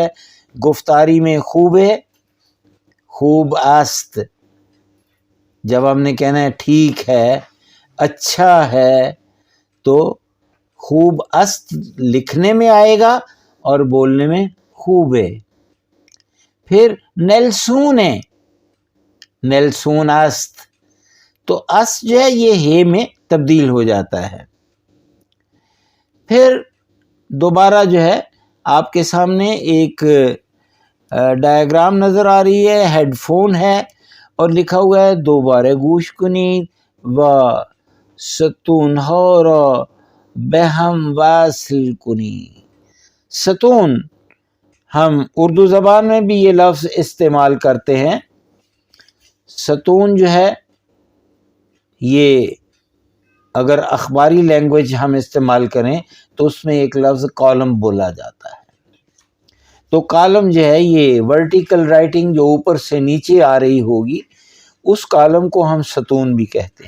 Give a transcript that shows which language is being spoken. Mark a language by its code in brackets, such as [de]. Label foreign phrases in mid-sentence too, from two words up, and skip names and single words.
[ur] گفتاری میں خوب ہے، [fa] خوب است، [ur] جب ہم نے کہنا ہے ٹھیک ہے، اچھا ہے، تو [fa] خوب است [ur] لکھنے میں آئے گا اور بولنے میں خوب ہے۔ پھر نیلسون ہے، نیلسون است، تو است جو ہے یہ ہے میں تبدیل ہو جاتا ہے۔ پھر دوبارہ جو ہے آپ کے سامنے ایک ڈائیگرام نظر آ رہی ہے، ہیڈ فون ہے اور لکھا ہوا ہے [fa] دوبارہ گوش کنید و ستون ها را به هم وصل کنید۔ [ur] ستون ہم اردو زبان میں بھی یہ لفظ استعمال کرتے ہیں۔ ستون جو ہے یہ اگر اخباری لینگویج ہم استعمال کریں تو اس میں ایک لفظ کالم بولا جاتا ہے۔ تو کالم جو ہے یہ [en] vertical writing [ur] جو اوپر سے نیچے آ رہی ہوگی، اس کالم کو ہم ستون بھی کہتے ہیں۔